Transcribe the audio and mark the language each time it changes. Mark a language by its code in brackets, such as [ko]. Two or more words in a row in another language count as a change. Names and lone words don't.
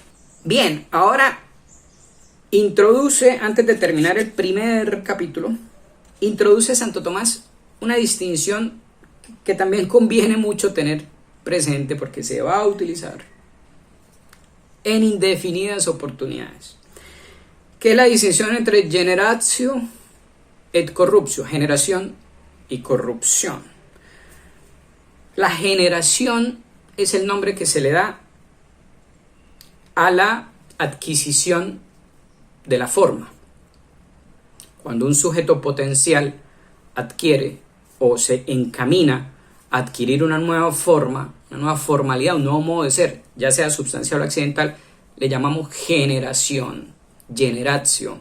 [es] Bien, ahora introduce, antes de terminar el primer capítulo, introduce Santo Tomás una distinción que también conviene mucho tener presente porque se va a utilizar en indefinidas oportunidades. ¿Qué es la distinción entre [la] generatio et corruptio? [es] Generación y corrupción. La generación es el nombre que se le da a la adquisición de la forma. Cuando un sujeto potencial adquiere o se encamina a adquirir una nueva forma, una nueva formalidad, un nuevo modo de ser, ya sea sustancial o accidental, le llamamos generación, generatio.